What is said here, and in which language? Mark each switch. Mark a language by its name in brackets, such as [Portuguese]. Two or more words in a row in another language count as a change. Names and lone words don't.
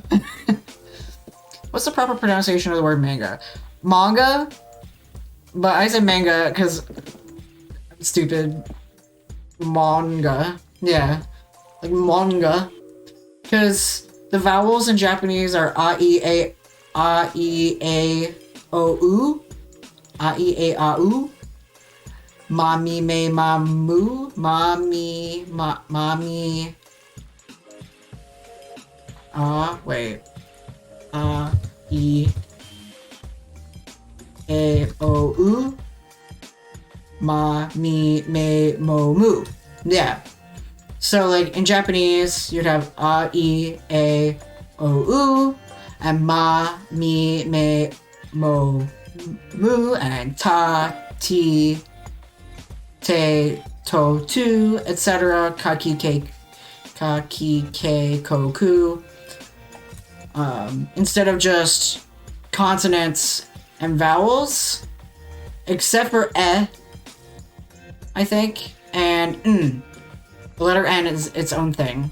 [English] What's the proper pronunciation of the word manga? Manga? But I said manga because I'm stupid. Manga. Yeah. Like manga. Because the vowels in Japanese are A-E-A, A-E-A-O-U. A-E-A-A-U. [Japanese] Mami, me, mamu. [English] Mommy, mommy. Wait. E-A-O-U. [Japanese] Ma, mi, me, mo, mu. [English] Yeah. So, like, in Japanese, you'd have A-E-A-O-U, and [Japanese] ma, mi, me, mo, mu, [English] and [Japanese] ta, ti, te, to, tu, [English] etc. [Japanese] Kaki, ke, koku. [English] Instead of just consonants and vowels, except for I think, and The letter N is its own thing.